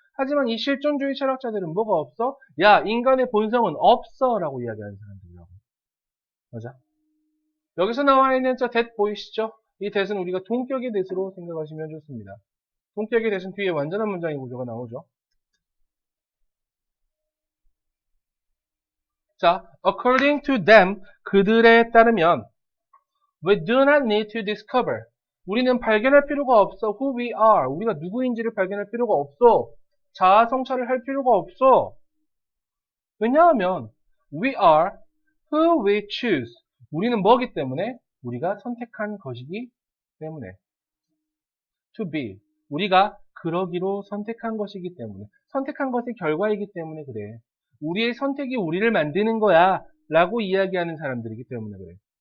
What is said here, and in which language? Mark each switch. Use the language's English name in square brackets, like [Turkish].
[Korean] 하지만 이 실존주의 철학자들은 뭐가 없어? 야, 인간의 본성은 없어 라고 이야기하는 사람들이라고. 맞아? 여기서 나와 있는 저 that 보이시죠? 이 that은 우리가 동격의 that으로 생각하시면 좋습니다. 동격의 that은 뒤에 완전한 문장의 구조가 나오죠. 자, [English] according to them, [Korean] 그들에 따르면 [English] we do not need to discover. [Korean] 우리는 발견할 필요가 없어. [English] who we are. [Korean] 우리가 누구인지를 발견할 필요가 없어. 자아 성찰을 할 필요가 없어. 왜냐하면 [English] we are who we choose. [Korean] 우리는 뭐기 때문에? 우리가 선택한 것이기 때문에. [English] to be. [Korean] 우리가 그러기로 선택한 것이기 때문에. 선택한 것의 결과이기 때문에 그래. 우리의 선택이 우리를 만드는 거야 라고 이야기하는 사람들이기 때문에 그래.